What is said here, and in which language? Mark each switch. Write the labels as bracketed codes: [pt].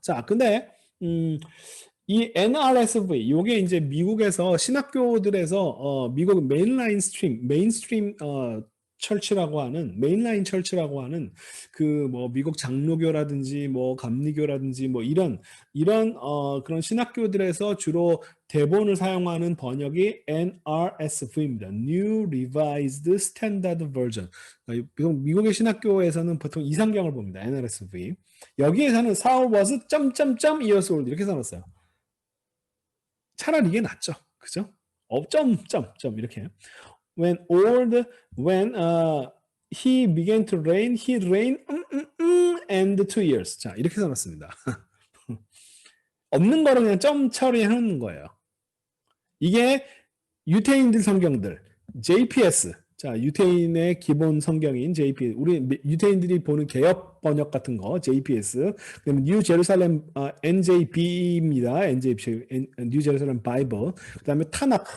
[ko] 자, 근데 이 NRSV 요게 이제 미국에서 신학교들에서 미국 메인스트림 철치라고 하는 메인라인 철치라고 하는 그 뭐 미국 장로교라든지 뭐 감리교라든지 뭐 이런 그런 신학교들에서 주로 대본을 사용하는 번역이 NRSV입니다. [en] New Revised Standard Version. [ko] 미국의 신학교에서는 보통 이상경을 봅니다. [en] NRSV. [ko] 여기에서는 [en] Saul was years old [ko] 이렇게 써놨어요. 차라리 이게 낫죠. 그죠? 이렇게. [en] When he began to reign, he reigned and 2 years. [ko] 자, 이렇게 써놨습니다. 없는 거를 그냥 점 처리해 놓는 거예요. 이게 유태인들 성경들, JPS. 자, 유태인의 기본 성경인 JPS. 우리 유태인들이 보는 개역 번역 같은 거, JPS. 그다음에 뉴 제루살렘 NJB입니다. 뉴 제루살렘 바이블. 그다음에 타낙.